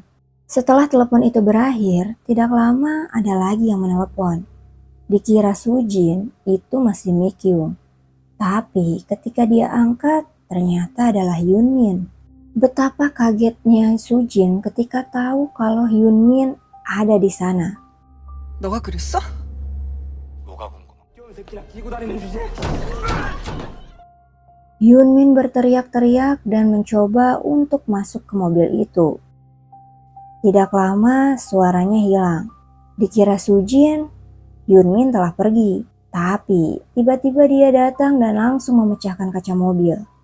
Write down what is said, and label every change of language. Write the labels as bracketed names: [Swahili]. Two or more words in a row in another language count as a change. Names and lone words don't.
[Indonesian] Setelah telepon itu berakhir, tidak lama ada lagi yang menelpon. Dikira Sujin itu masih Mikyung. Tapi ketika dia angkat, ternyata adalah Hyunmin. Betapa kagetnya Sujin ketika tahu kalau Hyunmin ada di sana. [Korean] 너가 그랬어? 뭐가 궁금해? 새끼랑 끼고 다니는 주제. [Indonesian] Hyunmin berteriak-teriak dan mencoba untuk masuk ke mobil itu. Tidak lama suaranya hilang. Dikira Sujin, Hyunmin telah pergi. Tapi tiba-tiba dia datang dan langsung memecahkan kaca mobil.